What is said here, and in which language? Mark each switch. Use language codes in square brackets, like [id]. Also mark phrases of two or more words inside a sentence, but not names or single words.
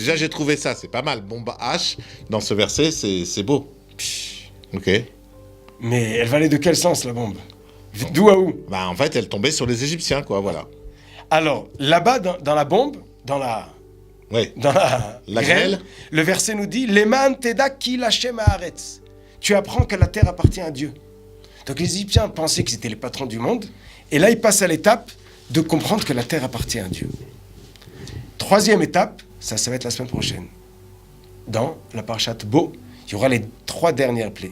[fr] Déjà, j'ai trouvé ça, c'est pas mal. Bombe H, dans ce verset, c'est beau. Ok. Mais elle va aller de quel sens, la bombe? D'où à où? En fait, elle tombait sur les Égyptiens, quoi, voilà. Alors, là-bas, dans la bombe, dans la grêle, le verset nous dit « [he] למען תדע כי לכם הארץ [fr] » Tu apprends que la terre appartient à Dieu. Donc les Égyptiens pensaient qu'ils étaient les patrons du monde, et là, ils passent à l'étape de comprendre que la terre appartient à Dieu. 3e étape, ça va être la semaine prochaine. Dans la parashat Bo, il y aura les 3 dernières plaies.